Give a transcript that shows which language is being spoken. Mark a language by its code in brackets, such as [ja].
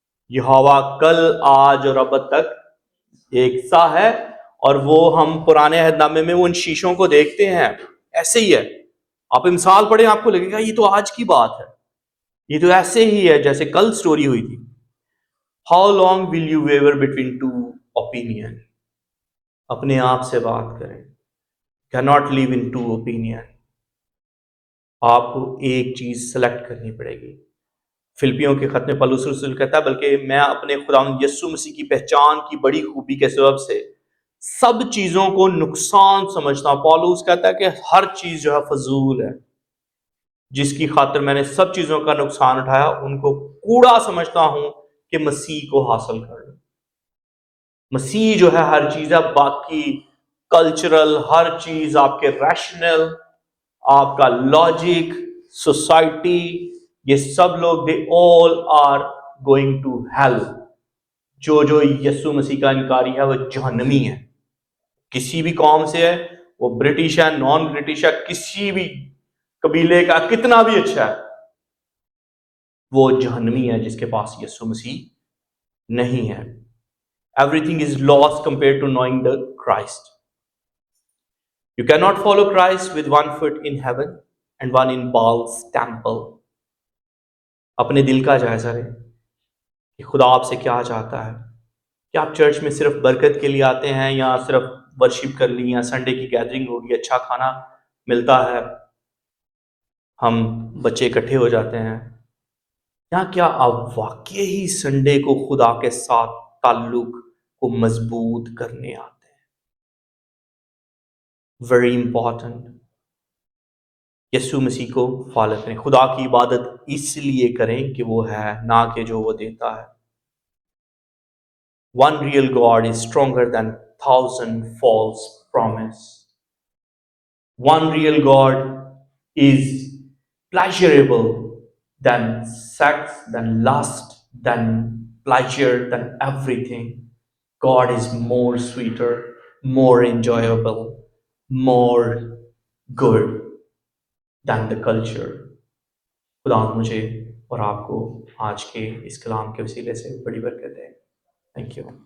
[ur] یہوہ کل آج اور ابد تک ایک سا ہے، اور وہ ہم پرانے عہد نامے میں ان شیشوں کو دیکھتے ہیں. ایسے ہی ہے. آپ مثال پڑھیں آپ کو لگے گا یہ تو آج کی بات ہے، یہ تو ایسے ہی ہے جیسے کل سٹوری ہوئی تھی. [en] How long will you waver between two opinion؟ [ur] اپنے آپ سے بات کریں. [en] cannot live in two opinion. [ur] آپ کو ایک چیز سلیکٹ کرنی پڑے گی. فلپیوں کے خط میں پولس رسول کہتا ہے بلکہ میں اپنے خداوند یسوع مسیح کی پہچان کی بڑی خوبی کے سبب سے سب چیزوں کو نقصان سمجھتا ہوں. پولس کہتا ہے کہ ہر چیز جو ہے فضول ہے، جس کی خاطر میں نے سب چیزوں کا نقصان اٹھایا ان کو کوڑا سمجھتا ہوں کہ مسیح کو حاصل کر لوں. مسیح جو ہے ہر چیز ہے. باقی کلچرل ہر چیز، آپ کے ریشنل، آپ کا لاجک، سوسائٹی، یہ سب لوگ [en] They all are going to hell. [ur] جو یسوع مسیح کا انکاری ہے وہ جہنمی ہے. کسی بھی قوم سے ہے، وہ برٹش ہے، نان برٹش ہے، کسی بھی قبیلے کا کتنا بھی اچھا ہے، وہ جہنمی ہے جس کے پاس یسوع مسیح نہیں ہے. [en] Everything is lost compared to knowing the Christ. You cannot follow Christ with one foot in heaven and one in Baal's temple. [ur] اپنے دل کا جائزہ لیں کہ خدا آپ سے کیا چاہتا ہے. کیا آپ چرچ میں صرف برکت کے لیے آتے ہیں، یا صرف ورشپ کر لی، یا سنڈے کی گیدرنگ ہوگی، اچھا کھانا ملتا ہے، ہم بچے اکٹھے ہو جاتے ہیں، یا کیا آپ واقعی ہی سنڈے کو خدا کے ساتھ تعلق کو مضبوط کرنے آتے ہیں؟ Very important. یسوع مسیح کو فالو کریں. خدا کی عبادت اس لیے کریں کہ وہ ہے، نہ کہ جو وہ دیتا ہے. [en] One real God is stronger than 1,000 false promise. One real God is pleasurable than sex, than lust, than pleasure, than everything. God is more sweeter, more enjoyable, more good than the culture. [ur] خدا مجھے اور آپ کو آج کے اس کلام کے وسیلے سے بڑی برکت ہے. Thank you.